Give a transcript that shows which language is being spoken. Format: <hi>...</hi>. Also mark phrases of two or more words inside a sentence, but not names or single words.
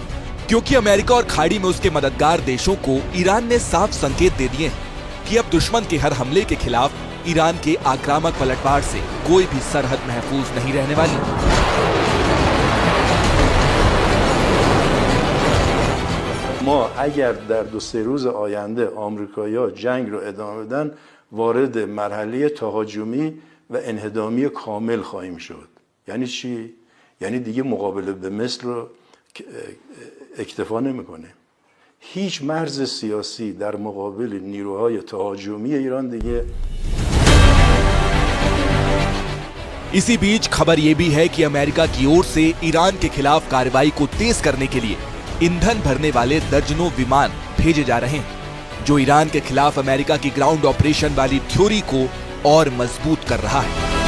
<hi>क्योंकि अमेरिका और खाड़ी में उसके मददगार देशों को ईरान ने साफ संकेत दे दिए हैं कि अब दुश्मन के हर हमले के खिलाफ ईरान के आक्रामक पलटवार से कोई भी सरहद महफूज नहीं रहने वाली।</hi> <fa>اگر در 2-3 روز آینده آمریکایی‌ها جنگ رو ادامه بدن وارد مرحله تهاجمی و انهدامی کامل خواهیم شد. یعنی چی؟ یعنی دیگه مقابله به مصر رو اکتفا نمیکنه. هیچ مرز سیاسی در مقابل نیروهای تهاجمی ایران دیگه.</fa> <hi>इसी बीच खबर यह भी है कि अमेरिका की ओर से ईरान के खिलाफ कार्रवाई को तेज करने के लिए ईंधन भरने वाले दर्जनों विमान भेजे जा रहे हैं, जो ईरान के खिलाफ अमेरिका की</hi> <en>ground operation</en> <hi>वाली थ्योरी को और मजबूत कर रहा है।</hi>